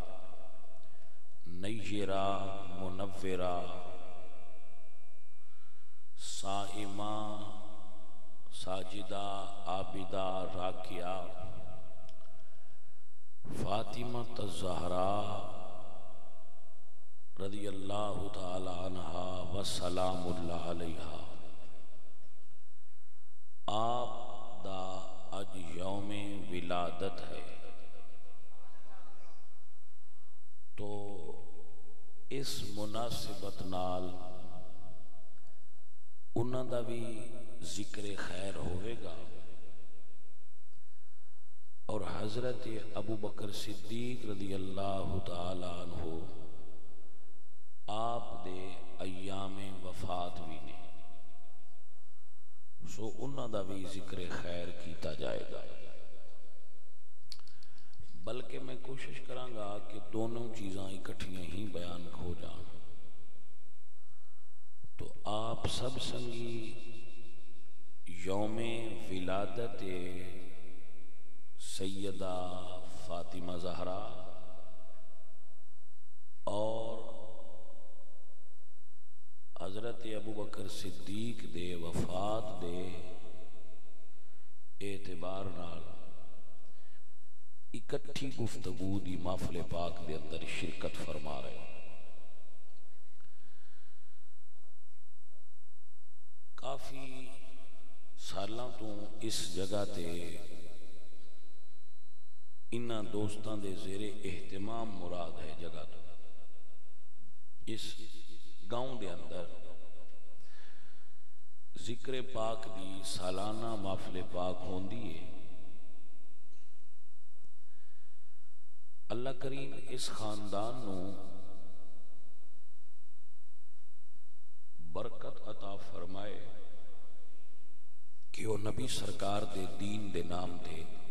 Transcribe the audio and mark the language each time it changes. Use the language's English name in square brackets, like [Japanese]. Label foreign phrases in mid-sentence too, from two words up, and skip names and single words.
[Punjabi] نیرہ منورہ صائمہ ساجدہ عابدہ راکعہ فاطمہ الزہراء [Arabic] رضی اللہ تعالی عنہا وسلام اللہ علیہا [Punjabi] آپ دا اج یوم ولادت ہے تو اس مناسبت نال انہاں دا بھی ذکر خیر ہوئے گا اور حضرت ابو بکر صدیق [Arabic] رضی اللہ تعالی عنہ [Punjabi] آپ دے ایام وفات بھی نے، سو انہاں دا بھی ذکر خیر کیتا جائے گا۔ بلکہ میں کوشش کراں گا کہ دونوں چیزاں اکٹھیاں ہی بیان ہو جان۔ تو آپ سب سنگی یوم ولادت سیدہ فاطمہ زہرا اور حضرت ابو بکر صدیق دے وفات دے اعتبار نال اکٹھی گفتگو دی محفل پاک دے اندر شرکت فرما رہے ہیں۔ کافی سالاں تو اس جگہ تے انہاں دوستاں دے زیر اہتمام مراد ہے جگہ تو اس گاؤں دے اندر ذکر پاک دی سالانہ محفل پاک ہوندی ہے۔ اللہ کریم اس خاندان نو برکت عطا فرمائے کہ وہ نبی سرکار دے دین دے نام تے